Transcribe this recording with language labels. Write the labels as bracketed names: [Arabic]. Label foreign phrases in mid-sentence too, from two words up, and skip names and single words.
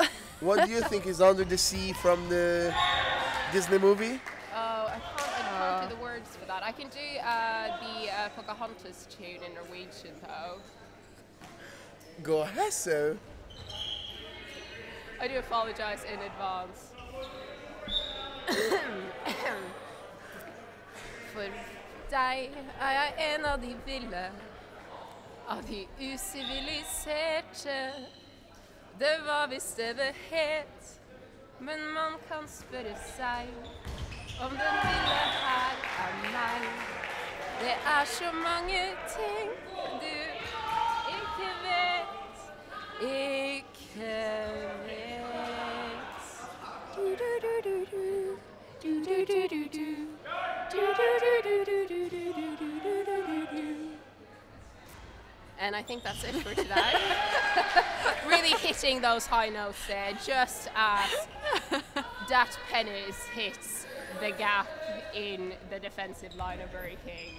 [English] What do you think is Under the Sea from the Disney movie? Oh, I can't do the words for that. I can do the Pocahontas tune in Norwegian, though. Go ahead, so. I do apologise in advance. [Norwegian] For deg er jeg en av de ville, av de usiviliserte. Det var visst det det het, men man kan spørre seg om den ville her er meg. Det er så mange ting du ikke vet, ikke vet. [English] And I think that's it for today. Really hitting those high notes there, just as that Pennis hits the gap in the defensive line of Bury Kings.